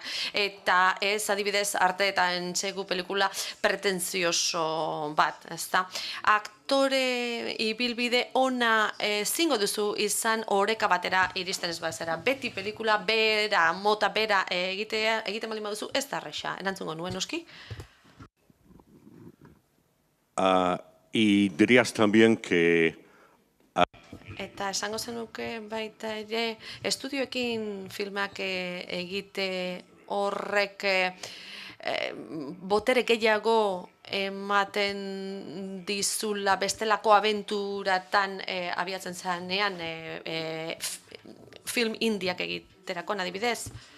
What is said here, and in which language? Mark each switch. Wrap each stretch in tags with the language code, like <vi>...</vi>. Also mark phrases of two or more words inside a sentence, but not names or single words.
<eu>Eta ez adibidez arte eta entsegu pelikula pretentzioso bat, ezta? Aktore ibilbide ona zingo duzu izan oreka batera iristen ez bazera. Beti pelikula bera, mota bera egiten baldin baduzu ez da erresa. Erantzungo nuen, noski?</eu> <es>Y dirías también que...</es> <eu>Eta esango zenuke baita ere, estudioekin filmak egite horrek botere gehiago ematen dizula bestelako abenturatan abiatzen zanean film indiak egiterako, adibidez.</eu>